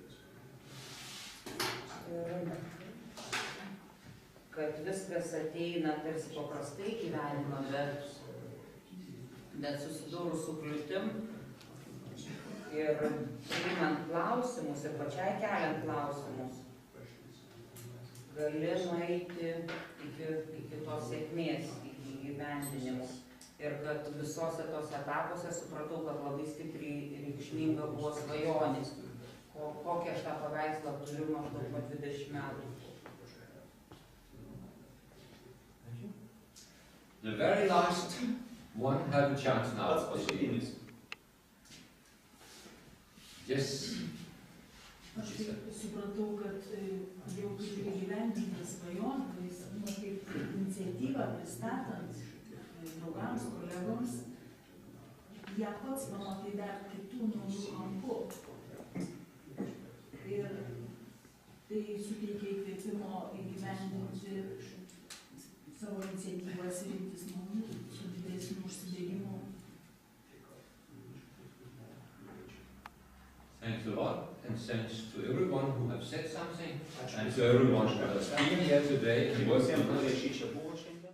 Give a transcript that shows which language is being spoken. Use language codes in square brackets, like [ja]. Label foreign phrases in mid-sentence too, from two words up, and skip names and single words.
[lt] Ir kad viskas ateina tarsi paprastai gyvenimą, bet susidūrus su kliūtim ir priimant klausimus ir pačiai keliant klausimus, gali nueiti iki tos sėkmės, iki įgyvendinimo. Ir kad visose tos etapuose supratau, kad labai stipriai reikšminga buvo svajonė. Kokį aš tą paveikslą turiu maždaug po 20 metų. [en] The very last one have a chance now. [lt] Pats paskutinis. [en] Yes. [lt] Aš supratau, kad jau kaip įgyvendinta svajonė, kaip iniciatyvą pristatant draugams, kolegoms, ją pats pamatai dar kitų naujų kampų. Ir tai suteikia įkvėpimo įgyvendinti savo iniciatyvas ir imtis naujų su didesniu užsidėjimu. [en] Thanks a lot, and thanks to everyone who have said something, and to everyone who has been here today. [lt] Visiems, kurie šį čia buvo čia.